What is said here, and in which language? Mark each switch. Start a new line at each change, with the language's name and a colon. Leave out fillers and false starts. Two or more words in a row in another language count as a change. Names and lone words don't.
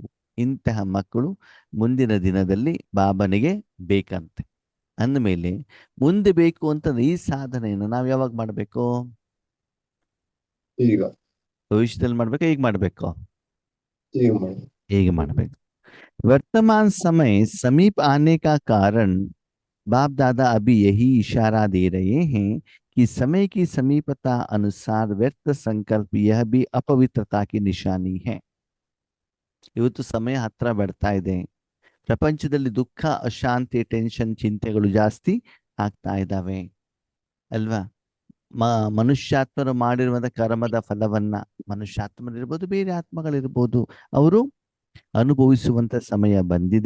Kannada: ಇಂತಹ ಮಕ್ಕಳು ಮುಂದಿನ ದಿನದಲ್ಲಿ ಬಾಬನಿಗೆ ಬೇಕಂತೆ. ಅಂದಮೇಲೆ ಮುಂದೆ ಬೇಕು ಅಂತಂದ್ರೆ ಈ ಸಾಧನೆಯನ್ನು ನಾವು ಯಾವಾಗ ಮಾಡಬೇಕು? ಈಗ. ಭವಿಷ್ಯದಲ್ಲಿ ಮಾಡ್ಬೇಕು, ಈಗ ಮಾಡಬೇಕು? ಈಗ ಮಾಡಿ. ಹೇಗೆ ಮಾಡಬೇಕು?
Hindi: वर्तमान समय समीप आने का कारण बाप दादा अभी यही इशारा दे रहे हैं कि समय की समीपता अनुसार व्यर्थ संकल्प यह भी अपवित्रता की निशानी है.
Kannada: ಇವತ್ತು ಸಮಯ ಹತ್ರ ಬರ್ತಾ ಇದೆ. ಪ್ರಪಂಚದಲ್ಲಿ ದುಃಖ, ಅಶಾಂತಿ, ಟೆನ್ಷನ್, ಚಿಂತೆಗಳು ಜಾಸ್ತಿ ಆಗ್ತಾ ಇದ್ದಾವೆ ಅಲ್ವಾ? ಮನುಷ್ಯಾತ್ಮರು ಮಾಡಿರುವಂತ ಕರ್ಮದ ಫಲವನ್ನ, ಮನುಷ್ಯಾತ್ಮರಿರ್ಬೋದು, ಬೇರೆ ಆತ್ಮಗಳಿರ್ಬೋದು, ಅವರು ಅನುಭವಿಸುವಂತ ಸಮಯ ಬಂದಿದೆ.